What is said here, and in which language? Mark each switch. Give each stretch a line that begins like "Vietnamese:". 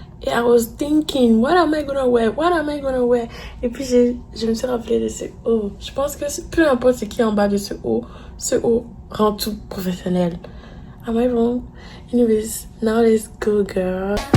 French: Et
English: I was thinking, what am I gonna wear? What am I gonna wear?
French: Et puis je me suis rappelé de ce haut. Je pense que peu importe ce qui est en bas de ce haut rend tout professionnel.
English: Am I wrong? Anyways, now let's go, girl.